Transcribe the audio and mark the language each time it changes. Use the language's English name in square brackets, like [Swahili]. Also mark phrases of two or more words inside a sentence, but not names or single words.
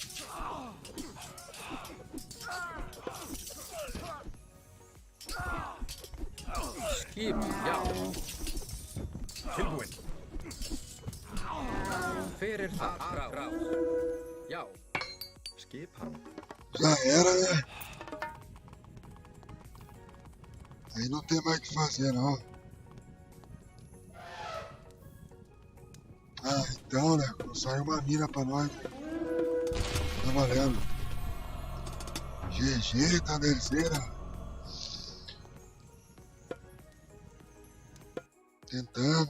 [Icelandic] Skipan. Já. Tilbúin. Hver er þar? Aðrás. Já. Skipan. [Portuguese] Já era, né? Aí não tem mais o que fazer, não. Ah, então, né? Saiu uma mina pra nós. Tá valendo. GG, tá terceira. Tentamos.